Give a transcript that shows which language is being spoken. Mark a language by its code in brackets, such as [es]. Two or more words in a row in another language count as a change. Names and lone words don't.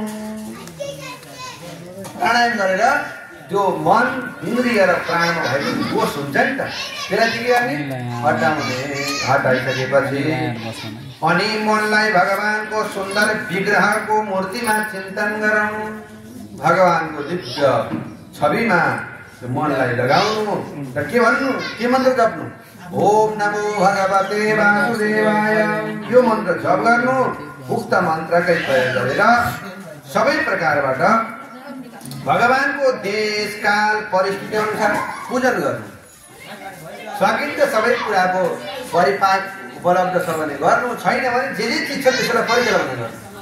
[ne] प्राणायाम गरेर त्यो मन इन्द्रिय र प्राणमा भएको दोष हुन्छ नि त त्यसलाई के गर्ने हटाइसकेपछि अनि मनलाई भगवानको सुन्दर विग्रहको मूर्तिमा चिन्तन गराउनु भगवानको दिव्य छविमा मनलाई लगाउनु र के भन्नु के मन्त्र जप्नु [sa] ओम नमो भगवते वासुदेवाय [ne] यो मन्त्र जप गर्नु उक्त मन्त्रकै प्रयोग गरेर सबै प्रकारबाट भगवानको देश काल परिस्थिति अनुसार पूजन गर्नु सकिन्छ सबै कुराको परिपाक उपलब्ध छ भने गर्नु छैन भने जे चिज छ त्यसलाई परिचालन गर्नु